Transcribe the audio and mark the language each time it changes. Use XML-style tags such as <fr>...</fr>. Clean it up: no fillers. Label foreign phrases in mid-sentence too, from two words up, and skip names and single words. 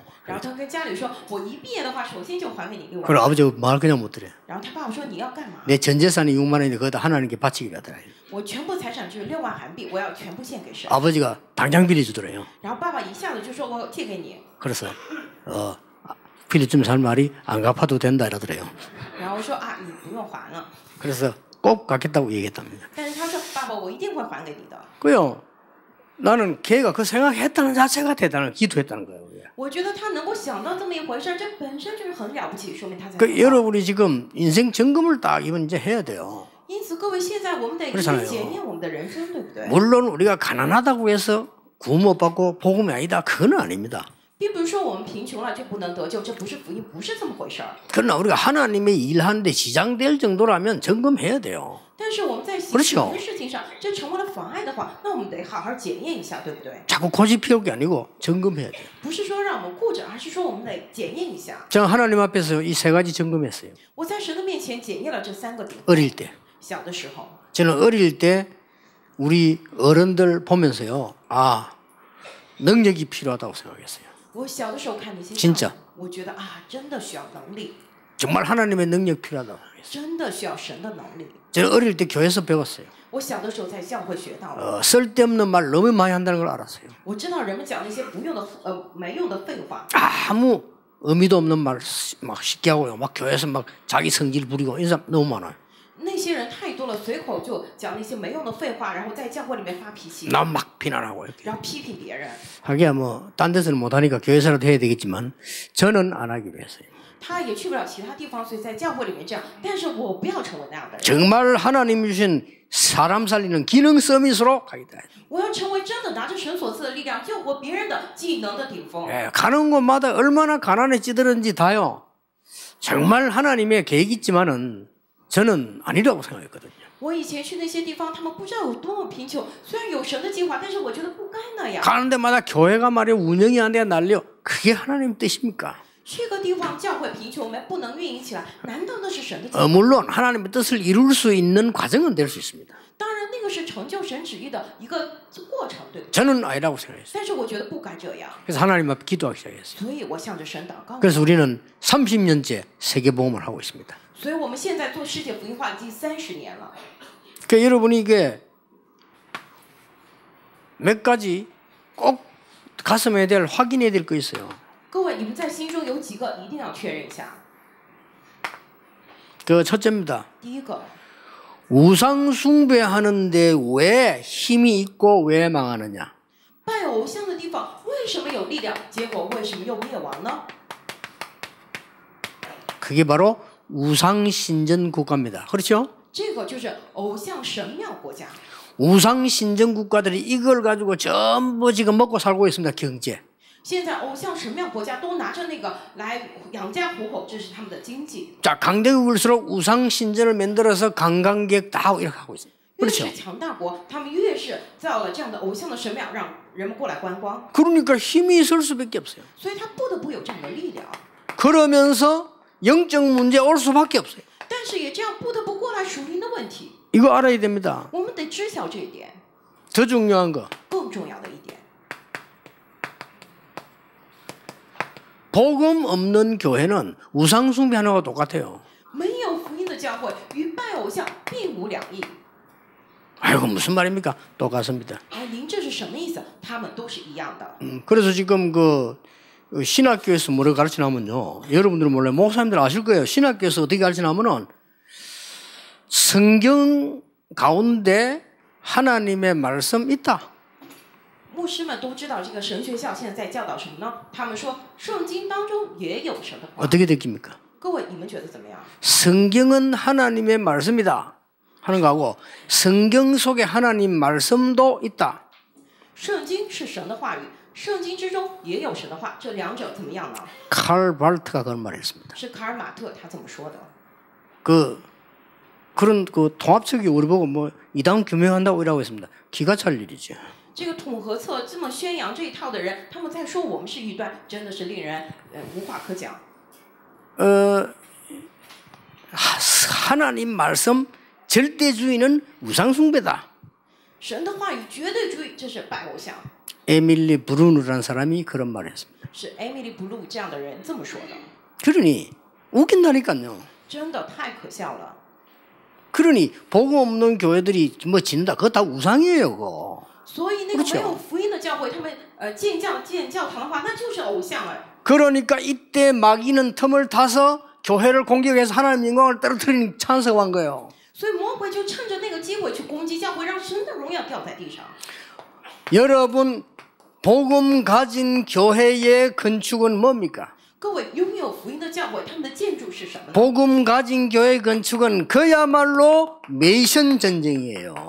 <zh>然后他跟家里说：“我一毕业的话，首先就还给你6万。</zh> <ko>그리고 아버지가 말 그냥 못 들어요.</ko> <zh>然后他爸爸说：“你要干嘛？</zh> <ko>내 전 재산이 6만 원인데 거기다 하나님께 바치기로 하더라.</ko> <zh>我全部财产就是6万韩币，我要全部献给神。</zh> <ko>아버지가 당장 빌려주더래요.</ko> <zh>然后爸爸一下子就说：“我借给你。</zh> <ko>그래서 필리핀 살 말이 안 갚아도 된다 이러더래요. ”</ko> <zh>然后说：“啊，你不用还了。</zh> <ko>그래서 꼭 갚겠다고 얘기했답니다.</ko> <zh>但是他说：“爸爸，我一定会还给你的。</zh> <ko>그요. 나는 걔가 그 생각했다는 자체가 대단한 기도했다는 거예요. 그게.</ko> <zh>我觉得他能够想到这么一回事，这本身就是很了不起，说明他在。</zh> <ko>그 여러분이 지금 인생 점검을 딱 이번 이제 해야 돼요.</ko> <zh>因此，各位现在我们得一</zh> <ko>그렇잖아요</ko> <zh>一检验我们的人生，对不对？</zh> <ko>물론 우리가 가난하다고 해서 구원 못 받고 복음이 아니다. 그건 아닙니다.</ko> <zh>并不是说我们贫穷了就不能得救，这不是福音，不是这么回事儿。</zh> <ko>그러나 우리가 하나님의 일하는데 지장될 정도라면 점검해야 돼요.</ko> <zh>但是我们在行</zh> <ko>그렇죠</ko> <zh>神的事情上，这成为了妨碍的话，那我们得好好检验一下，对不对？</zh> <ko>자꾸 고집 피울 게 아니고 점검해야 돼요.</ko> <zh>不是说让我们顾着，而是说我们得检验一下。</zh> <ko>저는 하나님 앞에서 이 세 가지 점검했어요.</ko> <zh>我在神的面前检验了这3个点。</zh> <ko>어릴 때.</ko> <zh>小的时候，</zh> <ko>저는 어릴 때 우리 어른들 보면서요. 아, 능력이 필요하다고 생각했어요.</ko> <zh>我小的时候看那些</zh> <ko>진짜</ko> <zh>我觉得啊，真的需要能力，</zh> <ko>정말 하나님의 능력 필요하다고 생각했어요.</ko> <zh>真的需要神的能力。</zh> <ko>저는 어릴 때 교회에서 배웠어요.</ko> <zh>我小的时候在教会学到了，</zh> <ko>쓸데없는 말 너무 많이 한다는 걸 알았어요.</ko> <zh>我知道人们讲那些不用的没用的废话，</zh> <ko>아무 의미도 없는 말 막 쉽게 하고요. 막 교회에서 막 자기 성질 부리고 이런 사람 너무 많아요.</ko> <zh>那些人太多了，随口就讲那些没用的废话，然后在教会里面发脾气，</zh> <ko>나 막 비난하고 이렇게.</ko> <zh>然后批评别人。</zh> <ko>하기야 뭐 딴 데서는 못하니까 교회에서라도 해야 되겠지만 저는 안 하기로 했어요.</ko> <zh>他也去不了其他地方，所以在教会里面这样。但是我不要成为那样的人，</zh> <ko>정말 하나님 주신 사람 살리는 기능 서밋으로 가겠다.</ko> <zh>我要成为真的拿着神所赐的力量救活别人的技能的顶峰。</zh> <ko>예, 가는 곳마다 얼마나 가난해지더는지 다요. 정말 하나님의 계획이 있지만은 저는 아니라고 생각했거든요.</ko> <zh>我以前去那些地方，他们不知道有多么贫穷。虽然有神的计划，但是我觉得不该那样。</zh> <ko>가는 데마다 교회가 말이야 운영이 안 돼 난리요. 그게 하나님 뜻입니까?</ko> <zh>去个地方教会贫穷，不能运营起来，难道那是神的计划？</zh> <ko>물론 하나님의 뜻을 이룰 수 있는 과정은 될 수 있습니다.</ko> <zh>当然，那个是成就神旨意的一个过程，对不对？</zh> <ko>저는 아니라고 생각했어요.</ko> <zh>但是我觉得不该这样，</zh> <ko>그래서 하나님 앞에 기도하기 시작했어요.</ko> <zh>所以我向着神祷告。</zh> <ko>그래서 우리는 30년째 세계복음을 하고 있습니다.</ko> <zh>所以我们现在做世界福音化已经30年了。</zh> <ko>그러니까 여러분이 이게 몇 가지 꼭 가슴에 대해 확인해야 될 거 있어요.</ko> <zh>各位，你们在心中有几个一定要确认一下。</zh> <ko>그 첫째입니다.</ko> <zh>第一个，</zh> <ko>우상 숭배하는데 왜 힘이 있고 왜 망하느냐?</ko> <zh>拜偶像的地方为什么有力量，结果为什么又灭亡呢？</zh> <ko>그게 바로 우상 신전 국가입니다. 그렇죠?</ko> <zh>这个就是偶像神庙国家。</zh> <ko>우상 신전 국가들이 이걸 가지고 전부 지금 먹고 살고 있습니다. 경제.</ko> <zh>现在偶像神庙国家都拿着那个来养家糊口，这是他们的经济。</zh> <ko>자, 강대국일수록 우상 신전을 만들어서 관광객 다 하고 이렇게 하고 있어요.</ko> <zh>越</zh> <ko>그렇죠?</ko> <zh>是强大国，他们越是造了这样的偶像的神庙，让人们过来观光，</zh> <ko>그러니까 힘이 있을 수밖에 없어요.</ko> <zh>所以他不得不有这样的力量。</zh> <ko>그러면서 영적 문제 올 수밖에 없어요.</ko> <zh>但是也这样不得不过来属灵的问题，</zh> <ko>이거 알아야 됩니다.</ko> <zh>我们得知晓这一点。</zh> <ko>더 중요한 거.</ko> <zh>更重要的一点，</zh> <ko>복음 없는 교회는 우상 숭배하는 거와 똑같아요.</ko> <zh>没有福音的教会与拜偶像并无两异。</zh> <ko>아이고 무슨 말입니까? 똑같습니다.</ko> <zh>而您这是什么意思？他们都是一样的。</zh> <ko>그래서 지금 그 신학교에서 뭐를 가르치냐면요. 여러분들은 몰라요. 목사님들 아실 거예요. 신학교에서 어떻게 가르치냐면은 성경 가운데 하나님의 말씀 있다.</ko> <zh>牧师们都知道这个神学校现在在教导什么呢？他们说圣经当中也有神的话。</zh> <ko>어떻게 느낍니까?</ko> <zh>各位，你们觉得怎么样？</zh> <ko>성경은 하나님의 말씀이다 하는 거하고 성경 속에 하나님 말씀도 있다.</ko> <zh>圣经是神的话语，圣经之中也有神的话，这两者怎么样呢？</zh> <ko>칼 발트가 그런 말을 했습니다.</ko> <zh>是卡尔马特他这么说的。</zh> <ko>그런 그 통합책이 우리 보고 뭐 이단 규명한다고 이라고 했습니다. 기가 찰 일이죠.</ko> <zh>这个统合策这么宣扬这一套的人，他们在说我们是异端，真的是令人无话可讲。</zh> <ko>하나님 말씀 절대주의는 우상숭배다.</ko> <zh>神的话语绝对主义，这是拜偶像。</zh> <ko>에밀리 브루누라는 사람이 그런 말을 했습니다.</ko> <zh>是 Emily Blue 这样的人这么说的，</zh> <ko>그러니 웃긴다니까요.</ko> <zh>真的太可笑了。</zh> <ko>그러니 복음 없는 교회들이 뭐 짓는다. 그거 다 우상이에요. 그거.</ko> <zh>所以那个没有福音的教会，他们建教堂的话，那就是偶像了。</zh> <ko>그러니까 이때 마귀는 틈을 타서 교회를 공격해서 하나님 영광을 떨어뜨리는 찬스가 온 거예요.</ko> <zh>所以魔鬼就趁着那个机会去攻击教会，让神的荣耀掉在地上。</zh> <ko>여러분 복음 가진 교회의 건축은 뭡니까?</ko> <zh>各位，拥有福音的教会，他们的建筑是什么呢？</zh> <ko>복음 가진 교회 건축은 그야말로 메이션 전쟁이에요.</ko>